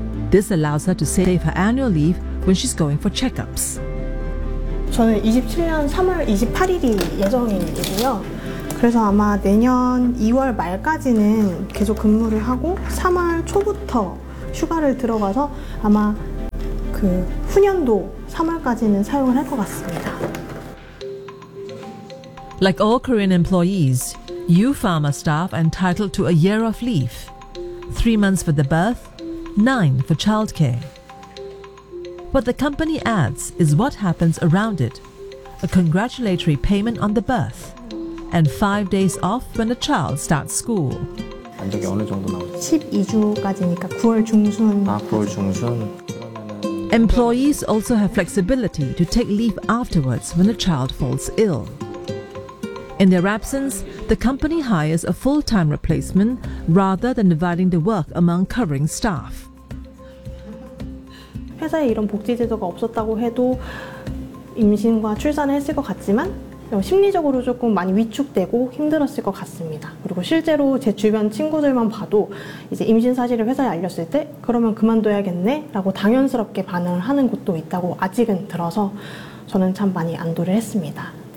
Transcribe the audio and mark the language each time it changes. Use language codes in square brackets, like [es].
[en] This allows her to save her annual leave when she's going for checkups. [ko] 저는 27년 3월 28일이 예정이고요. 그래서 아마 내년 2월 말까지는 계속 근무를 하고 3월 초부터 휴가를 들어가서 아마 그 후년도 3월까지는 사용을 할 것 같습니다. [en] Like all Korean employees, you pharma staff are entitled to a year off leave. 3 months for the birth, 9 for childcare. What the company adds is what happens around it, a congratulatory payment on the birth, and 5 days off when a child starts school. [ko] 반적이 어느 정도 나오죠? 12주까지니까 9월 중순. 아, 9월 중순. [en] Employees also have flexibility to take leave afterwards when a child falls ill. In their absence, the company hires a full-time replacement rather than dividing the work among covering staff. [ko] 회사에 이런 복지 제도가 없었다고 해도 임신과 출산을 했을 것 같지만 심리적으로 조금 많이 위축되고 힘들었을 것 같습니다. 그리고 실제로 제 주변 친구들만 봐도 이제 임신 사실을 회사에 알렸을 때 그러면 그만둬야겠네 라고 당연스럽게 반응을 하는 곳도 있다고 아직은 들어서 저는 참 많이 안도를 했습니다.